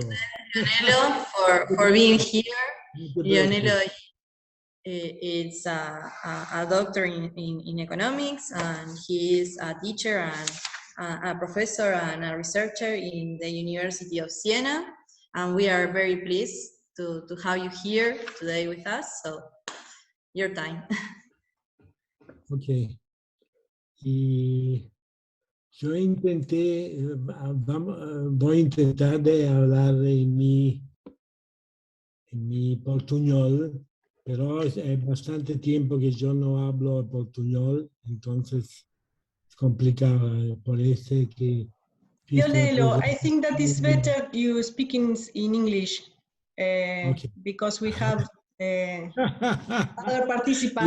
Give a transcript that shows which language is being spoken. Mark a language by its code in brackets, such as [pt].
[en] Lionello for being here. Lionello is a doctor in economics, and he is a teacher and a professor and a researcher in the University of Siena. And we are very pleased to have you here today with us. So, your time. Ok. [es] Y yo intenté, voy a intentar de hablar en mi portuñol, pero es bastante tiempo que yo no hablo portuñol, entonces es complicado. Por eso que... [en] Lionello, I think that it's better you speak in English, Okay. because we have other participants